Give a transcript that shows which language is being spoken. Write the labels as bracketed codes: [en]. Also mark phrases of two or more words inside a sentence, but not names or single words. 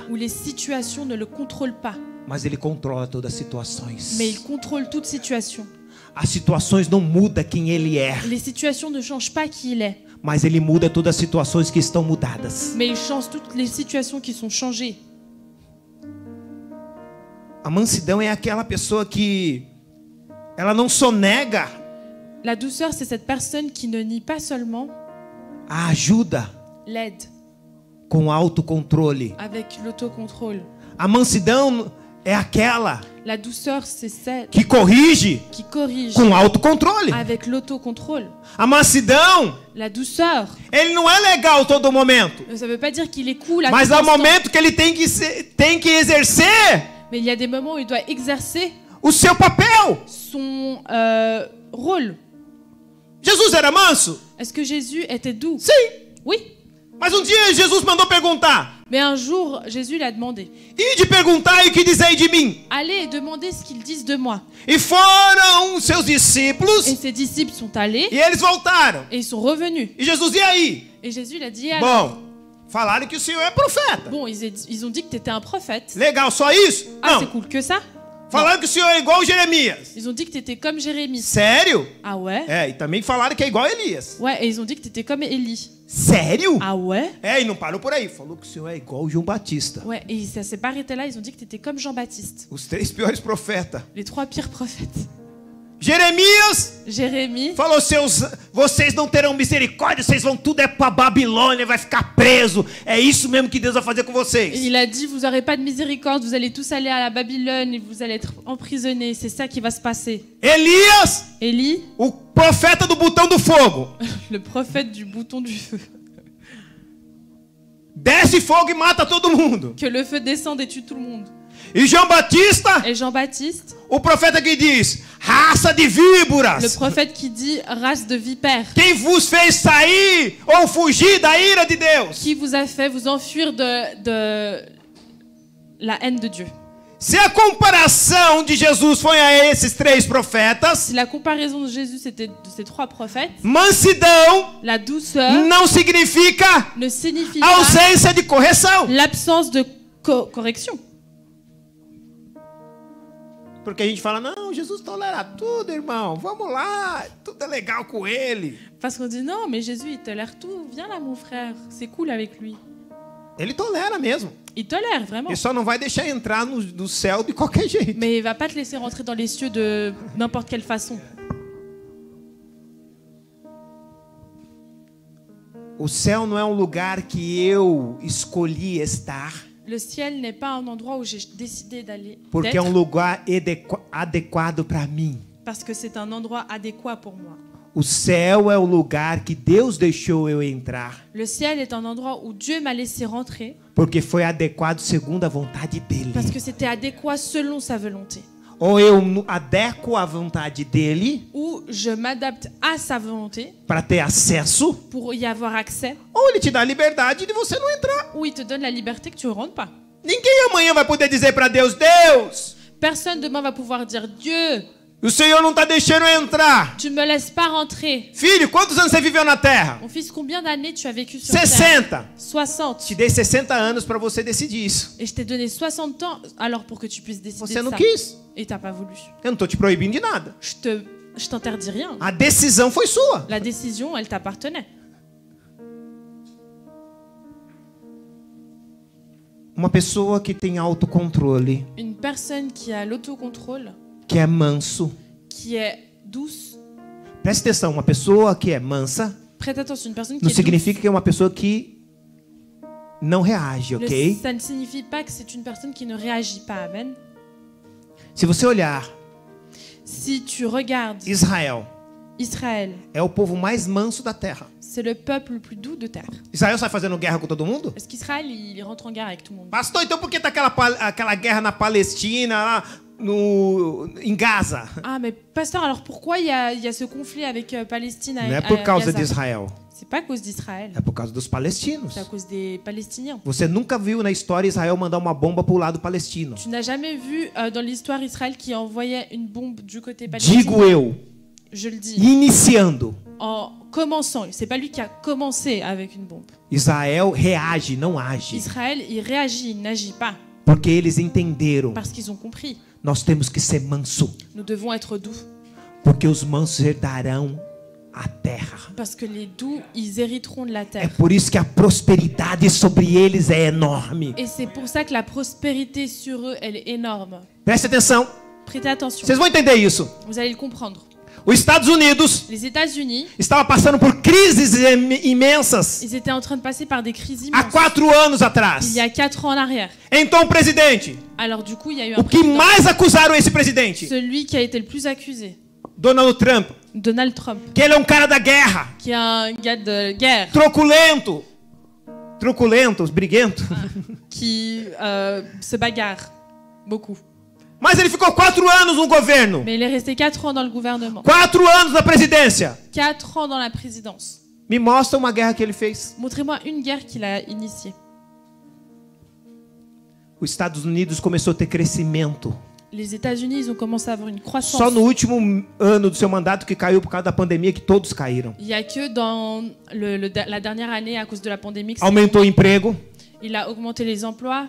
[fr] Où les situations ne le contrôlent pas. [pt] Mas ele controla todas as situações. [fr] Mais il contrôle toute situation. [pt] As situações não mudam quem ele é. [fr] Les situations ne changent pas qui il est. [pt] Mas ele muda todas as situações que estão mudadas. [fr] Mais il change toutes les situations qui sont changées. [pt] A mansidão é aquela pessoa que ela não sonega. [fr] La douceur, c'est cette personne qui ne nie pas seulement [pt] a ajuda, [fr] l'aide, [pt] com autocontrole. [fr] Avec l'autocontrôle. [pt] A mansidão é aquela [fr] La douceur, c'est celle [pt] que corrige com autocontrole. [fr] Avec l'autocontrôle. [pt] A mansidão, [fr] la douceur, [pt] ele não é legal todo momento. [fr] Ça veut pas dire qu'il est cool à [pt] mas [fr] tout [pt] há [fr] instant. [pt] momento que ele tem que exercer. [fr] Mais il y a des moments où il doit exercer [pt] o seu papel. [fr] Son rôle. [pt] Jesus era manso? [fr] Est-ce que Jésus était doux? [pt] Sim. [fr] Oui. [pt] Mas um dia Jesus mandou perguntar. [fr] Mais un jour, Jésus lui a demandé, [pt] Ide perguntar e o que dizei de mim. [fr] allez et demandez ce qu'ils disent de moi. [pt] E foram seus discípulos [fr] Et ses disciples sont allés [pt] e eles voltaram. [fr] et ils sont revenus. [pt] E Jesus, e aí? [fr] Et Jésus il a dit, alors, [pt] Bom, falaram que o Senhor é profeta. [fr] bon, ils ont dit que tu étais un prophète. [pt] Legal, só isso? [fr] Ah, c'est [pt] Não. [fr] cool que ça. [pt] Falaram que o Senhor é igual Jeremias. [fr] Ils ont dit que tu étais comme Jérémie. [pt] Sério? [fr] Ah ouais? [pt] É, e também falaram que é igual Elias. [fr] Ouais, et ils ont dit que tu étais comme Élie. [pt] Sério? [fr] Ah ouais? [pt] É, e não parou por aí. Falou que o Senhor é igual João Batista. [fr] Ouais, et ça s'est pas arrêté là, ils ont dit que tu étais comme Jean-Baptiste. [pt] Os 3 piores profetas. [fr] Les 3 pires prophètes. [pt] Jeremias [fr] Jérémie, [pt] falou, vocês não terão misericórdia, vocês vão tudo para Babilônia, vai ficar preso. É isso mesmo que Deus vai fazer com vocês. [fr] il a dit, vous n'aurez pas de miséricorde, vous allez tous aller à la Babylone et vous allez être emprisonnés. C'est ça qui va se passer. [pt] Elias, [fr] Élie, [pt] o profeta do botão do fogo, [fr] le prophète du bouton du feu. [pt] desce fogo e mata todo mundo. [fr] Que le feu descende et tue tout le monde. [pt] E João Batista, [fr] Et Jean-Baptiste, [pt] o profeta que diz, raça de víboras, [fr] le prophète qui dit, race de vipères, [pt] quem vos fez sair ou fugir da ira de Deus? [fr] qui vous a fait vous enfuir de la haine de Dieu. [pt] Se a comparação de Jesus foi a esses 3 profetas, [fr] Si la comparaison de Jésus c'était de ces 3 prophètes, [pt] mansidão [fr] la douceur [pt] não significa [fr] ne signifie pas [pt] ausência de correção. [fr] l'absence de correction. [pt] Porque a gente fala, não, Jesus tolera tudo, irmão. Vamos lá, tudo é legal com ele. [fr] Parce qu'on dit non, mais Jésus il tolère tout. Viens là mon frère, c'est cool avec lui. [pt] Ele tolera mesmo. [fr] Il tolère vraiment. [pt] Ele só não vai deixar entrar no céu de qualquer jeito. [fr] Mais il va pas te laisser rentrer dans les cieux de n'importe quelle façon. [pt] O céu não é um lugar que eu escolhi estar. [fr] Le ciel n'est pas un endroit où j'ai décidé d'aller. [pt] Porque é um lugar adequado para mim. [fr] Parce que c'est un endroit adéquat pour moi. [pt] O céu é o lugar que Deus deixou eu entrar. [fr] Le ciel est un endroit où Dieu m'a laissé rentrer. [pt] Porque foi adequado segundo a vontade dele. [fr] Parce que c'était adéquat selon sa volonté. [pt] Ou eu adequo à vontade dele [fr] Ou je m'adapte à sa volonté [pt] para ter acesso, [fr] pour y avoir accès. [pt] ou ele te dá a liberdade de você não entrar. [fr] Ou il te donne la liberté que tu ne rentres pas. [pt] Ninguém amanhã vai poder dizer para Deus, Deus, [fr] Personne demain va pouvoir dire Dieu, [pt] o Senhor não está deixando eu entrar. [fr] tu me laisses pas rentrer. [pt] Filho, quantos anos você viveu na terra? [fr] Mon fils, combien d'années tu as vécu sur terre? [pt] 60. [fr] 60. [pt] Te dei 60 anos para você decidir isso. [fr] Et je t'ai donné 60 ans alors pour que tu puisses décider [pt] Você [fr] de [pt] não [fr] ça. [pt] quis. [fr] Et t'as pas voulu. [pt] Eu não estou te proibindo de nada. [fr] Je t'interdis rien. [pt] A decisão foi sua. [fr] La décision, elle t'appartenait. [pt] Uma pessoa que tem autocontrole, [fr] Une personne qui a l'autocontrôle, [pt] que é manso. [fr] qui est douce, [pt] Preste atenção, uma pessoa que é mansa [fr] prête attention, une personne qui [pt] não [fr] est [pt] significa que é uma pessoa que não reage, [fr] douce, [pt] ok? [fr] ça ne signifie pas que c'est une personne qui ne réagit pas. [pt] Amen. Se você olhar, [fr] Si tu regardes [pt] Israel [fr] Israël, [pt] é o povo mais manso da terra. [fr] c'est le peuple le plus doux de terre. [pt] Israel sai fazendo guerra com todo mundo? [fr] Est-ce qu'Israël, il rentre en guerre avec tout le monde? [pt] Pastor, então por que tá aquela guerra na Palestina, lá em Gaza? [fr] Ah, mais pasteur, alors pourquoi il y a ce conflit avec Palestine [pt] Não é [fr] à [pt] por causa [fr] Gaza? [pt] d'Israel, [fr] C'est pas à cause d'Israël, [pt] é por causa dos palestinos. [fr] c'est à cause des Palestiniens. [pt] Você nunca viu na história Israel mandar uma bomba pro lado palestino. [fr] Tu n'as jamais vu dans l'histoire Israël qui envoyait une bombe du côté palestinien? [pt] Digo eu, [fr] Je le dis. [pt] iniciando. [fr] En commençant, c'est pas lui qui a commencé avec une bombe. [pt] Israel reage, não age. [fr] Israël, il réagit, il n'agit pas [pt] Porque eles entenderam. [fr] parce qu'ils ont compris. [pt] Nós temos que ser manso. [fr] Nous devons être doux [pt] Porque os mansos herdarão a terra. [fr] parce que les doux, ils hériteront de la [pt] É [fr] terre. [pt] por isso que a prosperidade sobre eles é enorme. [fr] Et c'est pour ça que la prospérité sur eux, elle est énorme. [pt] Preste atenção. [fr] Prêtez attention. [pt] Vocês vão entender isso. [fr] Vous allez le comprendre. [pt] Os Estados Unidos [fr] Les États-Unis, [pt] estava passando por crises imensas [fr] ils étaient en train de passer par des crises [pt] há [fr] immenses [pt] 4 anos [fr] il [pt] atrás. [fr] y a 4 ans en arrière. [pt] Então o presidente, [fr] Alors du coup, il y a eu un [pt] o que [fr] président, [pt] mais acusaram esse presidente? [fr] celui qui a été le plus accusé, [pt] Donald Trump, [fr] Donald Trump, [pt] que ele é um cara da guerra, [fr] qui est un gars de guerre, [pt] truculento, briguento. [fr] qui se bagarre beaucoup. [pt] Mas ele ficou 4 anos no governo. [fr] Mais il est resté 4 ans dans le gouvernement. [pt] 4 anos na presidência. [fr] 4 ans dans la présidence. [pt] Me mostra uma guerra que ele fez. [fr] Montrez-moi une guerre qu'il a initiée. [pt] Os Estados Unidos começou a ter crescimento. [fr] Les États-Unis, ils ont commencé à avoir une croissance. [pt] Só no último ano do seu mandato que caiu por causa da pandemia que todos caíram. [fr] Il n'y a que dans la dernière année, à cause de la pandémie, que [pt] Aumentou o emprego. [fr] il a augmenté les emplois,